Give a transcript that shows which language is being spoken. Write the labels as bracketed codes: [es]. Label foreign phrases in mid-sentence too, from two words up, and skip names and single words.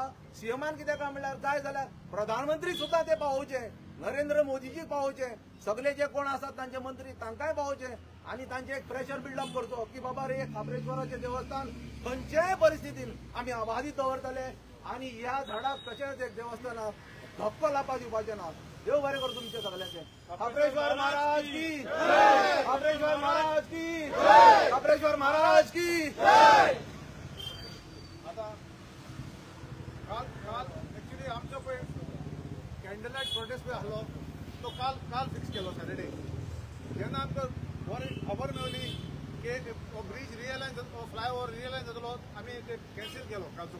[kok] सीएमान कितें काय म्हणल्यार जाय जाल्यार प्रधानमंत्री सुद्दां ते पावोवचे नरेंद्र मोदीजी पावोवचे सगळे जे कोण आसात तांचे मंत्री तांकांय पावोवचे आनी तांचे एक [en] pressure buildup [kok] करचो की बाबा रे खाबरेश्वराचें देवस्थान खंयच्याय परिस्थितीन आमी अबाधित दवरतले आनी ह्या झाडाक कशेंच एक देवस्थानाक धक्को लावपाक दिवपाचें ना. देव बरें कर तुमचे सगळ्यांचे. [hi] खाबरेश्वर महाराज की खाबरेश्वर महाराज की खाबरेश्वर महाराज की. [kok] आता काल ऍक्च्युली आमचो पळय [en] candle light protest [kok] पळय आसलो तो काल फिक्स केलो सॅटर्डे. जेन्ना आमकां बरी खबर मेळ्ळी की हो ब्रिज रियलायन हो फ्लायओव्हर रियलायन जातलो आमी ते कॅन्सील केलो कालचो.